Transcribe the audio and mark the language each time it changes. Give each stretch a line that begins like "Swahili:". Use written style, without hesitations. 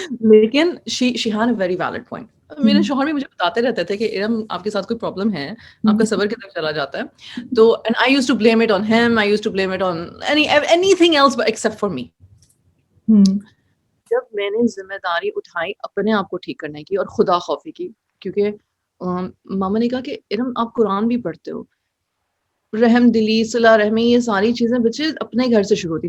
Urdu: لیکن
English: she had a very valid point.
Urdu: میرے شوہر بھی مجھے بتاتے رہتے تھے کہ ارم آپ کے ساتھ کوئی پرابلم ہے, آپ کا صبر کدھر چلا جاتا ہے. تو
English: and I used to blame it on him, I used to blame it on anything else but except for me.
Urdu: جب میں نے ذمہ داری اٹھائی اپنے آپ کو ٹھیک کرنے کی اور خدا خوفی کی, کیونکہ ماما نے کہا کہ ارم آپ قرآن بھی پڑھتے ہو, رحم دلی صلہ رحمی یہ ساری چیزیں بچے اپنے گھر سے شروع ہوتی.